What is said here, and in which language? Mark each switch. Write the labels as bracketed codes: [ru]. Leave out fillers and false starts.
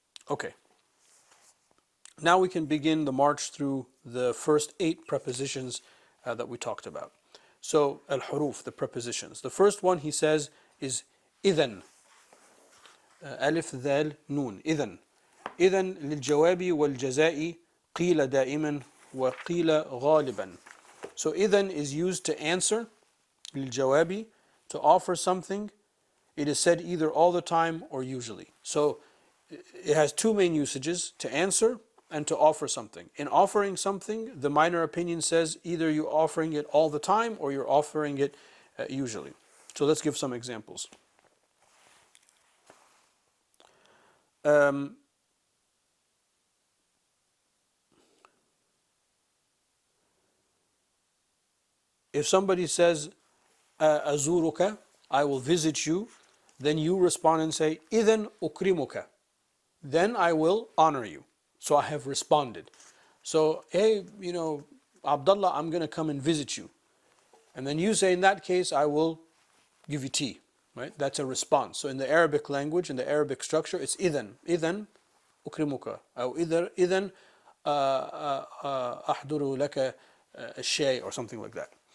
[en] Okay. Now we can begin the march through the first 8 prepositions that we talked about. So, al-huruf, the prepositions. The first one he says is إذن. [ar] ألف ذال نون. إذن. إذن للجواب والجزاء قيل دائما وقيل غالبا. [en] So إذن is used to answer, للجواب, to offer something. It is said either all the time or usually. So it has 2 main usages, to answer and to offer something. In offering something, the minor opinion says either you're offering it all the time or you're offering it usually. So let's give some examples. If somebody says, [ar] أزورك, [en] I will visit you, then you respond and say, [ar] إذن أكرمك, [en] then I will honor you. So I have responded. So, hey, Abdullah, I'm going to come and visit you. And then you say, in that case, I will give you tea. Right? That's a response. So in the Arabic language, in the Arabic structure, it's إذن. [ar] إذن أكرمك. أو إذن أحضر لك الشاي, [en] or something like that.